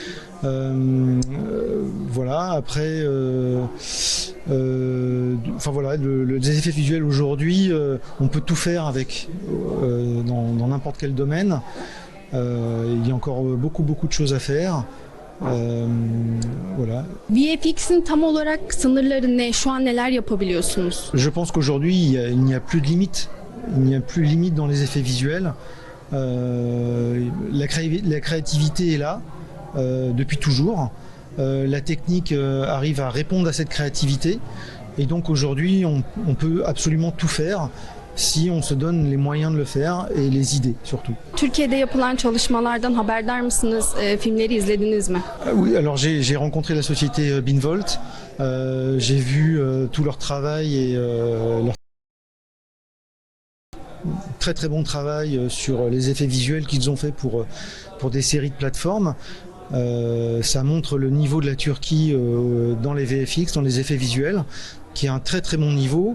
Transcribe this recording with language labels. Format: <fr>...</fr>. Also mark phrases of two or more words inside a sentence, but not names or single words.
<fr>Voilà. Après, voilà, les effets visuels aujourd'hui, on peut tout faire avec dans n'importe quel domaine. Il y a encore beaucoup de choses à faire. Voilà.</fr> <tr>VFX'in tam olarak sınırları ne? Şu an neler yapabiliyorsunuz?</tr> <fr>Je pense qu'aujourd'hui, il n'y a plus de limite. Il n'y a plus de limite dans les effets visuels. La créativité est là depuis toujours. La technique arrive à répondre à cette créativité. Et donc aujourd'hui, on peut absolument tout faire si on se donne les moyens de le faire et les idées surtout.</fr> <tr>Türkiye'de yapılan çalışmalardan haberdar mısınız? Filmleri izlediniz mi?</tr> <fr>Oui, alors j'ai rencontré la société Binvolt. J'ai vu tout leur travail et leur très bon travail sur les effets visuels qu'ils ont fait pour des séries de plateformes. Ça montre le niveau de la Turquie dans les VFX, dans les effets visuels, qui est un très bon niveau.</fr>